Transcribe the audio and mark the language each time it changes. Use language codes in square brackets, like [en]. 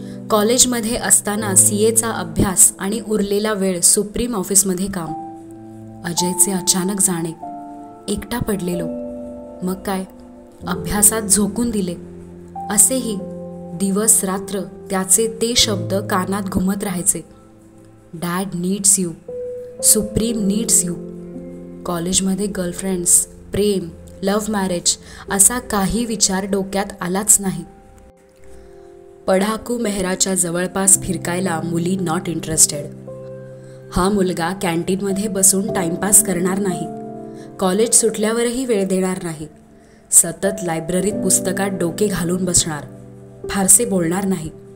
[mr] कॉलेजमध्ये असताना CAचा अभ्यास आणि उरलेला वेळ सुप्रीम ऑफिसमध्ये काम. अजयचे अचानक जाणे, एकटा पडलेलो. मग काय, अभ्यासात झोकून दिले. असेही दिवस रात्र त्याचे ते शब्द कानात घुमत राहायचे. [en] Dad needs you, Supreme needs you. [mr] कॉलेजमध्ये गर्लफ्रेंड्स, प्रेम, लव्ह मॅरेज असा काही विचार डोक्यात आलाच नाही. पढाकू मेहराच्या जवळपास फिरकायला मुली [en] Not interested. [mr] हा मुलगा कॅन्टीनमध्ये बसून टाइमपास करणार नाही, कॉलेज सुटल्यावरही वेळ देणार नाही, सतत लायब्ररीत पुस्तकात डोके घालून बसणार, फारसे बोलणार नाही.